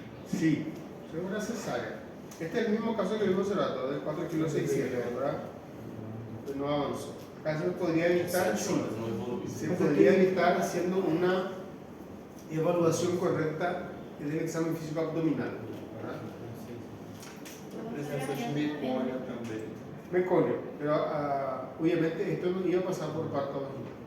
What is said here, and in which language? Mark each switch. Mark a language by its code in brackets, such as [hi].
[es] Sí, fue una cesárea. Este es el mismo caso que vimos hace rato, de 4 kilos 600, ¿verdad? Pues no avanzó. Acá se podría evitar, sí, se podría evitar haciendo una evaluación correcta del examen físico abdominal, ¿verdad? [pt] Presença de mecônia também. [es] Meconio, pero obviamente esto no iba a pasar por parto vaginal.